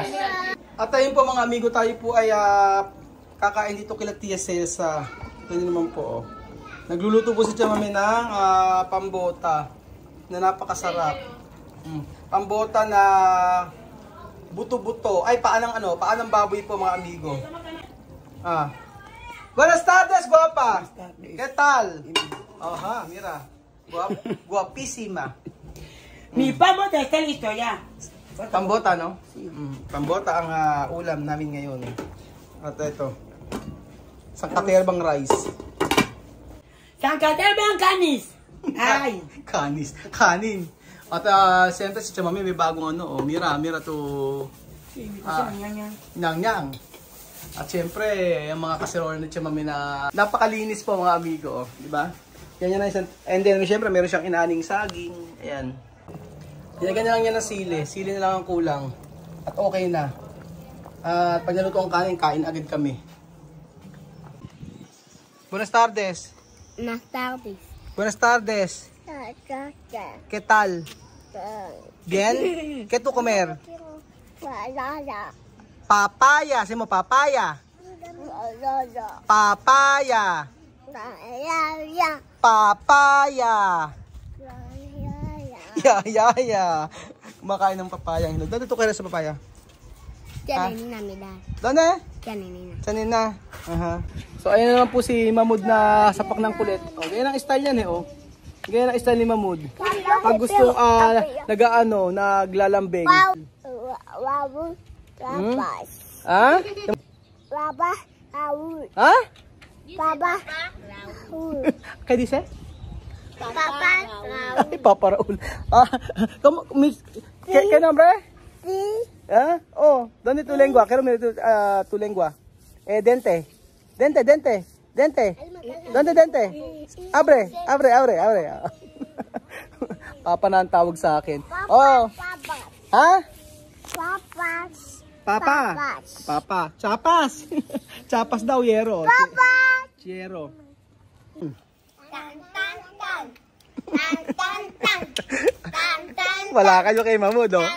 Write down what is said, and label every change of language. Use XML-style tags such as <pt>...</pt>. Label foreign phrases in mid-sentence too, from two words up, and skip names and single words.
<tl>At ayun po mga amigo, tayo po ay kakain dito kila Tia Celsa. Ito naman po. Nagluluto po si Chamami ng pambota na napakasarap. Pambota na buto-buto. Ay paanang baboy po mga amigo.</tl> <es>Buenas tardes, guapa. ¿Qué tal? Ajá, mira. Guapísima. Mi pambota está listo ya. Pambota, no?</es> <tl>Pambota ang ulam namin ngayon. At ito. Sangkaterbang rice. Sangkaterbang kanis. Ay. Kanin. At siyempre si Chamami may bagong mira to. Nyang. At siyempre, yung mga kaserola ni Chamami na napakalinis po mga amigo, di ba? Ganyan na isang,</tl> <en>and then</en> <tl>siyempre meron siyang inaning saging, ayan. Ganyan lang yan ng sili na lang ang kulang. At okay na. At pag naluto ang kanin, kain agad kami.</tl> <es>Buenas tardes. Buenas tardes. ¿Qué tal? Bien? ¿Qué tu comer?</es> <tl>Papaya, sabi mo papaya. Papaya. Ya. Kumakain ng papaya. Doon dito kayo sa papaya. Doon Sanina. So ayun naman po si Mahmoud na sapak ng kulit. Ganyan ang style yan Ganyan ang style ni Mahmoud. Pag gusto naglalambing. Baba Raul. Baba Raul.</tl> <es>¿Qué dice? Papa Raul. Ay, Papa Raul. ¿Qué nombre? Sí. ¿Dónde tu lengua? Quiero mirar tu lengua. Dente. ¿Dónde dente? Abre.</es> <tl>Papa na ang tawag sa akin.</tl> <es>Papa. Chapas.</es> <tl>Chapas daw, yero. Yero. Wala kayo kay Mahmoud,</tl>